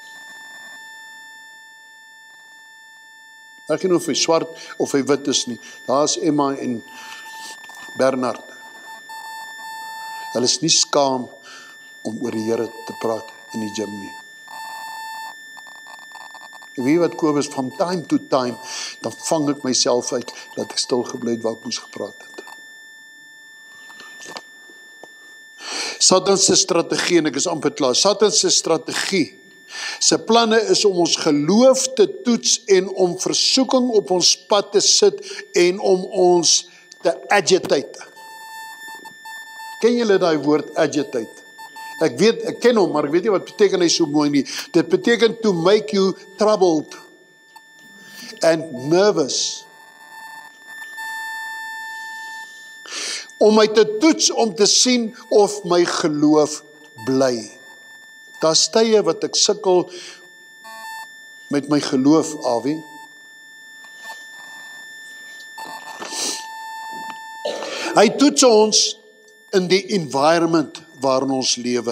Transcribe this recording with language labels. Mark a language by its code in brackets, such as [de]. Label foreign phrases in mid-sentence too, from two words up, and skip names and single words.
[af] Ek weet nie of hy swart of hy wit is nie. Daar is Emma en Bernard. Hulle is nie skaam om oor die Here te praat in die gym nie. En weet wat Kobus, [en] from time to time, [af] dan vang ek myself uit, dat ek stil gebly het waar ek moes gepraat het. Satan se strategie, en ek is amper klaar, Satan se strategie, sy planne is om ons geloof te toets en om versoeking op ons pad te sit en om ons te agitate. Ken julle daai woord agitate? Ek ken hom, maar ek weet nie wat beteken hy so mooi nie. Dit beteken [en] to make you troubled and nervous. [af] Om my te toets om te sien of my geloof bly. Daar's tye wat ek sukkel met my geloof, Awie. Hy toets ons in die environment waarin ons lewe.